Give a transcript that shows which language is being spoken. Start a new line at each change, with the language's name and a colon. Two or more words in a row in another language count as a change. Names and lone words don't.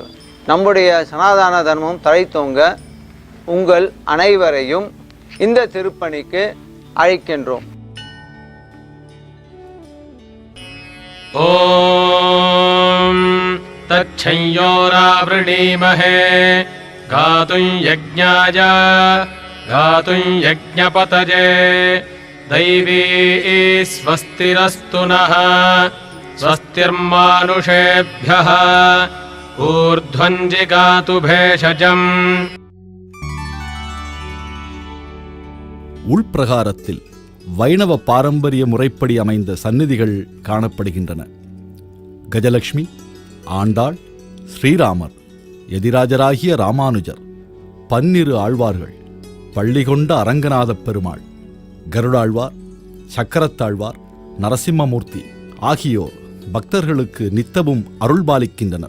Tamil: நம்முடைய சனாதன தர்மம் தழைத்தோங்க உங்கள் அனைவரையும் இந்த திருப்பணிக்கு அழைக்கின்றோம்.
Sanskrit: ॐ तच्छंयोरावृणीमहे गातुं यज्ञाय गातुं यज्ञपतये दैवी स्वस्तिरस्तु नः स्वस्तिर्मानुषेभ्यः ऊर्ध्वं जिगातु भेषजम्.
Tamil: உள்பிரகாரத்தில் வைணவ பாரம்பரிய முறைப்படி அமைந்த சந்நிதிகள் காணப்படுகின்றன. கஜலட்சுமி, ஆண்டாள், ஸ்ரீராமர், எதிராஜராகிய ராமானுஜர், 12 ஆழ்வார்கள், பள்ளி கொண்ட அரங்கநாதப் பெருமாள், கருடாழ்வார், சக்கரத்தாழ்வார், நரசிம்மமூர்த்தி ஆகியோர் பக்தர்களுக்கு நித்தமும் அருள்பாலிக்கின்றனர்.